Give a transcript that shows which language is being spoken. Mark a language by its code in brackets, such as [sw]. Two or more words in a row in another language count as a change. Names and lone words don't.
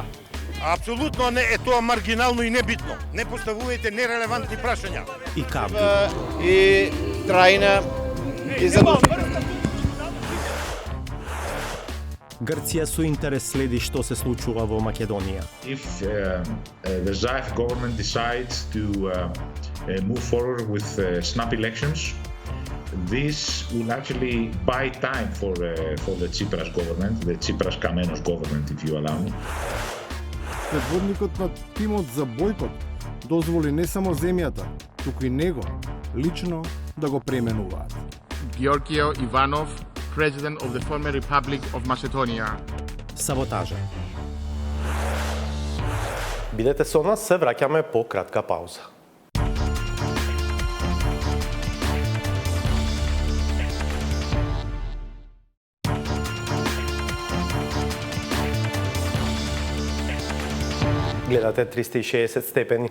[mk] Апсолутно не е тоа маргинално и небитно. Не поставувајте нерелевантни прашања. И капи. И трајна и задолжителна. Грција со интерес следи што се случува во Македонија. [en] If the Zaev government decides to move forward with snap elections, this will actually buy time for the Tsipras government, the Tsipras-Kamenos government, if you allow me. [mk] Предводникот на тимот за бойкот дозволи не само земјата, туку и него лично да го преименуваат. [en] Georgios Ivanov, President of the former Republic of Macedonia. [mk] Саботажа. Бидете со нас, се враќаме по кратка пауза. Гледате 360 степени.